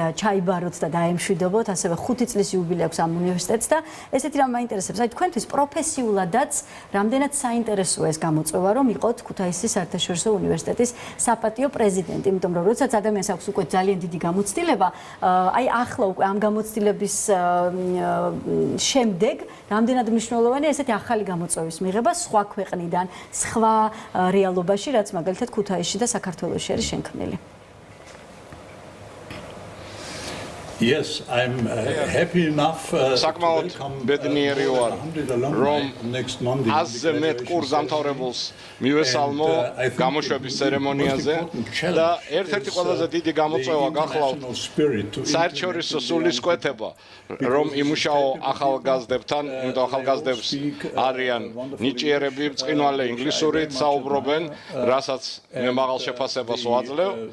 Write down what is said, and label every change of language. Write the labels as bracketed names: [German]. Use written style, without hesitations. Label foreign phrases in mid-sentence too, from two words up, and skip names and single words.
[Georgian] ჩაიბაროთ და დაემშვიდობოთ, ასევე 5 წლის იუბილე აქვს ამ უნივერსიტეტს და ესეთი რამ მაინტერესებს, აი თქვენთვის პროფესიულადაც რამდენად საინტერესოა ეს გამოწვევა, რომ იყოთ ქუთაისის საერთაშორისო უნივერსიტეტის საპატიო პრეზიდენტი, იმიტომ რომ როდესაც ადამიანს აქვს უკვე ძალიან დიდი გამოცდილება, აი ახლა უკვე ამ გამოცდილების შემდეგ რამდენად მნიშვნელოვანია ესეთი ახალი გამოწვევის მიღება სხვა ქვეყნიდან, სხვა რეალობაში, რაც მაგალითად ქუთაისში და საქართველოში არის შენქმნილი. [English] Yes, I'm happy enough [Georgian] საკმაოდ ბედნიერი ვარ, რომ ასზე მეტ კურს დამთავრებულს მივესალმო გამოშვების ცერემონიაზე და ერთ-ერთი ყველაზე დიდი გამოწვევა გახლავთ საერთაშორისო სულისკვეთება, რომ იმუშაო ახალგაზრდებთან, იმიტომ ახალგაზრდებს არიან ნიჭიერები, ბრწყინვალე ინგლისურით საუბრობენ, რასაც მე მაღალ შეფასებას ვაძლევ.